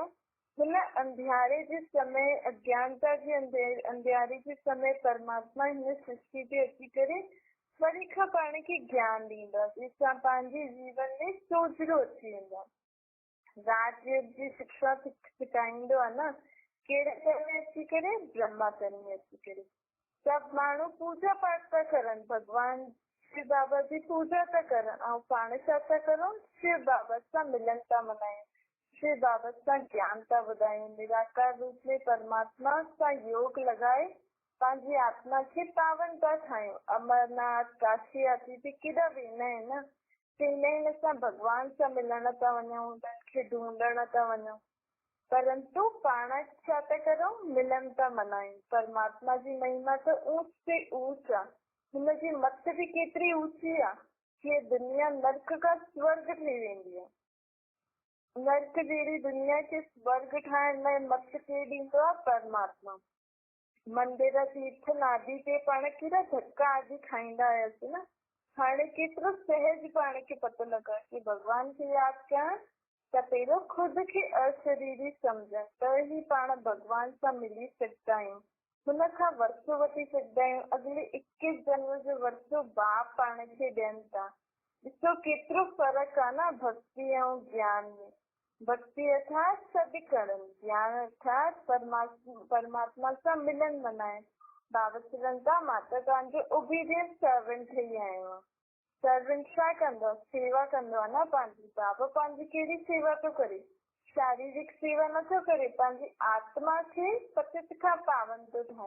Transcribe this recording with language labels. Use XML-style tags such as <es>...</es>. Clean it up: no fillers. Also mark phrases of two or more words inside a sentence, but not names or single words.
<sd>हिन अंधियारे जे समय, अज्ञानता जे अंधियारे जे समय परमात्मा हिन सृष्टि ते अची करे वरी खां पाण खे ज्ञान ॾींदा, जंहिंसां पंहिंजे जीवन में सोझरो अची वेंदा। राजयोग जी शिक्षा सिखाईंदो आहे न, कहिड़े तन में अची करे? ब्रह्मा तन में अची करे। सभु माण्हू पूजा पाठ था करनि, भॻवान शिव बाबा जी पूजा था करनि, ऐं पाण छा था करूं? शिव बाबा सां मिलन था मल्हायूं, शिव बाबा सां ज्ञान था ॿुधायूं, निराकार रूप में परमात्मा सां योग लॻाए पंहिंजी आत्मा खे पावन था ठाहियूं। अमरनाथ काशी आदि ते केॾा वेंदा आहिनि न, चवंदा आहिनि असां भॻवान सां मिलण था वञूं, उनखे ढूंढण था वञूं, परंतु पाण छा था करूं? मिलन था मल्हायूं। परमात्मा जी महिमा त ऊंच से ऊंच आहे, हुनजी मत बि केतिरी ऊंची आहे कि दुनिया नर्क खां स्वर्ग थी वेंदी आहे। नर्क जहिड़ी दुनिया खे स्वर्ग ठाहिण लाइ मत केरु ॾींदो आहे? परमात्मा। मंदिर तीर्थ आदि ते पाण केॾा धक्का आदि खाईंदा आयासीं न, हाणे केतिरो सहज पाण खे पतो लॻो कि भॻवान खे यादि करणु त पहिरियों ख़ुदि खे अशरीरी सम्झनि, त ई पाण भॻवान सां मिली सघंदा आहियूं, हुन खां वरसो वठी सघंदा आहियूं। अॻिले 21 जन्म जो वरसो बाप पाण खे ॾियनि था। ॾिसो केतिरो फ़र्क़ु आहे न भक्ति ऐं ज्ञान में। भक्ति अर्थात सॾु करणु, ज्ञान अर्थात परमात्मा सां मिलन मल्हाइण। बाबा चवनि था मां त तव्हांजो</sd> <en>obedient servant</en> <sd>ठही आहियो आहे। सर्वेंट छा कंदो? सेवा कंदो आहे न पंहिंजी। बाबा पंहिंजी कहिड़ी सेवा थो करे? शारीरिक सेवा नथो करे, पंहिंजी आत्मा खे पतित खां पावन थो ठाहे।</sd>